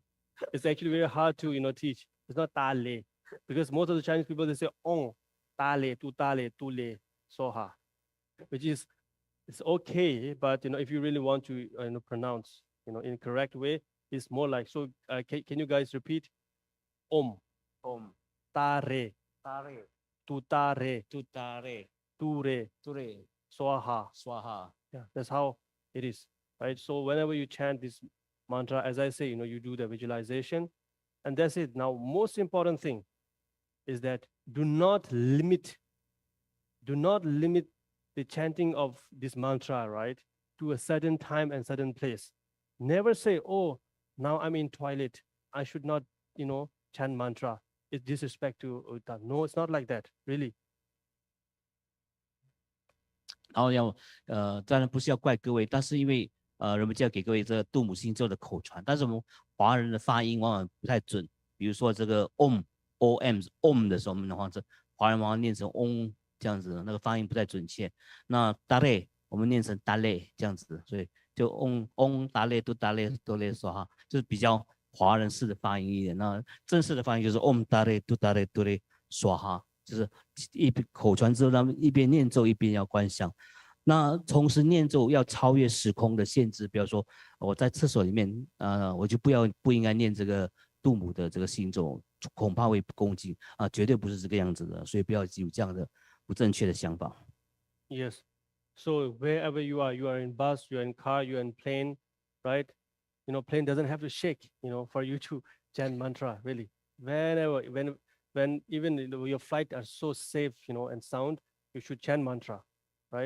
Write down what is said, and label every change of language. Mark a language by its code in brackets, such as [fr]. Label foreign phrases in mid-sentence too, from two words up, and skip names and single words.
[en] It's actually very hard to, teach. It's not Ta-le. Because most of the Chinese people, they say Ong, [sa] Ta-le, Tu-le, Soha. [en] Which is, it's okay, but, if you really want to pronounce, in a correct way, it's more like, so can you guys repeat? [sa] Om. Om. Ta-re. Ta-re. Tu-ta-re. Tu-ta-re. Tu-re. Tu-re. Swaha. Swaha. [en] Yeah, that's how it is, right? So whenever you chant this mantra, as I say, you do the visualization, and that's it. Now, most important thing is that do not limit the chanting of this mantra, right, to a certain time and certain place. Never say, oh, now I'm in toilet, I should not, chant mantra. It's disrespect to Uta. No, it's not like that, really. [zh] 然后当然不是要怪各位，但是因为人们就要给各位这个度母心咒的口传，但是我们华人的发音往往不太准。比如说这个 om 的时候，我们的话是华人往往念成 om 这样子，那个发音不太准确。那 dale 我们念成 dale 这样子，所以就 [sa] om dale do dale do le [zh] 说哈，就是比较华人式的发音一点。那正式的发音就是 [sa] Om Dare Du Dare Dure Swaha， [zh] 就是一边口传之后，他们一边念咒一边要观想。那同时念咒要超越时空的限制，比如说我在厕所里面，我就不应该念这个度母的这个心咒，恐怕会不恭敬啊，绝对不是这个样子的，所以不要有这样的不正确的想法。 [en] Yes. So wherever you are in bus, you're in car, you're in plane, right? You know, plane doesn't have to shake, you know, for you to chant mantra, really. Whenever, when even your flight are so safe, you know, and sound, you should chant mantra, right?